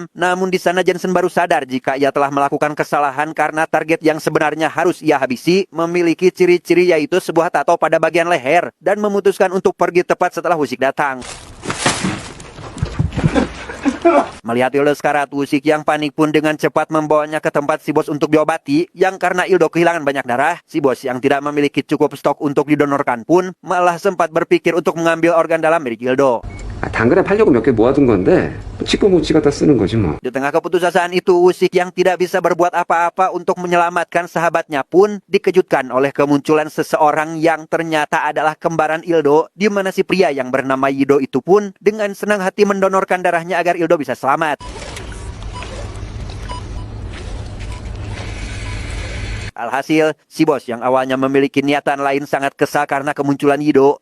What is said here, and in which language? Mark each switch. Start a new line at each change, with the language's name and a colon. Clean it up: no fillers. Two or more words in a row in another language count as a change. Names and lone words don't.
Indonesian: Namun di sana Jensen baru sadar jika ia telah melakukan kesalahan karena target yang sebenarnya harus ia habisi memiliki ciri-ciri yaitu sebuah tato pada bagian leher dan memutuskan untuk pergi tepat setelah Wusik datang. Melihat Ildo sekarat, Wusik yang panik pun dengan cepat membawanya ke tempat si Bos untuk diobati, yang karena Ildo kehilangan banyak darah, si Bos yang tidak memiliki cukup stok untuk didonorkan pun malah sempat berpikir untuk mengambil organ dalam milik Ildo.
Korean: 당근에 팔려고 몇 개 모아둔 건데 찍고 못 찍었다 쓰는 거지 뭐.
Indonesian: Di tengah keputusasaan itu, Wusik yang tidak bisa berbuat apa-apa untuk menyelamatkan sahabatnya pun dikejutkan oleh kemunculan seseorang yang ternyata adalah kembaran Ildo, di mana si pria yang bernama Yido itu pun dengan senang hati mendonorkan darahnya agar Ildo bisa selamat. Alhasil, si Bos yang awalnya memiliki niatan lain sangat kesal karena kemunculan Yido.